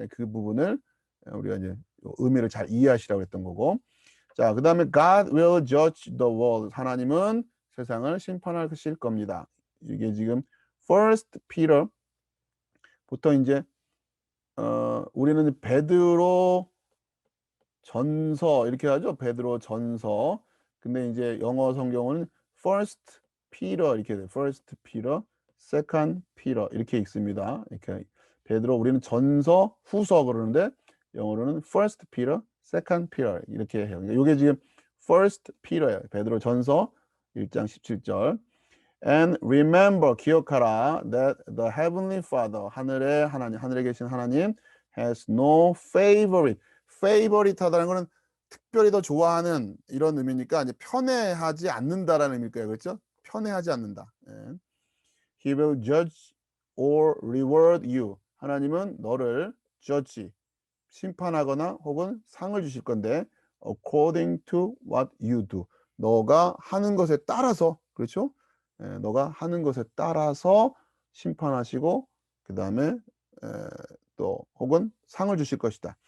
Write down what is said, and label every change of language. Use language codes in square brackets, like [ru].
[ko] 그 부분을 우리가 이제 의미를 잘 이해하시라고 했던 거고 자 그다음에 [en] God will judge the world [ko] 하나님은 세상을 심판하실 겁니다. 이게 지금 First Peter 보통 이제 우리는 베드로 전서 이렇게 하죠. 베드로 전서. 근데 이제 영어 성경은 First Peter 이렇게 돼요. First Peter, Second Peter 이렇게 읽습니다. 이렇게 베드로 우리는 전서, 후서 그러는데 영어로는 First Peter, Second Peter 이렇게 해요. 그러니까 이게 지금 First Peter예요. 베드로 전서 1장 17절. [en] And remember [ko] 기억하라 [en] that the heavenly Father [ko] 하늘의 하나님 하늘에 계신 하나님 [en] has no favorite [ko] favorite하다는 거는 특별히 더 좋아하는 이런 의미니까 이제 편애하지 않는다라는 의미일 거예요. 그렇죠? 편애하지 않는다. [en] He will judge or reward you. [ko] 하나님은 너를 judge 심판하거나 혹은 상을 주실 건데 [en] according to what you do. [ko] 너가 하는 것에 따라서 그렇죠? 너가 하는 것에 따라서 심판하시고 그 다음에 또 혹은 상을 주실 것이다.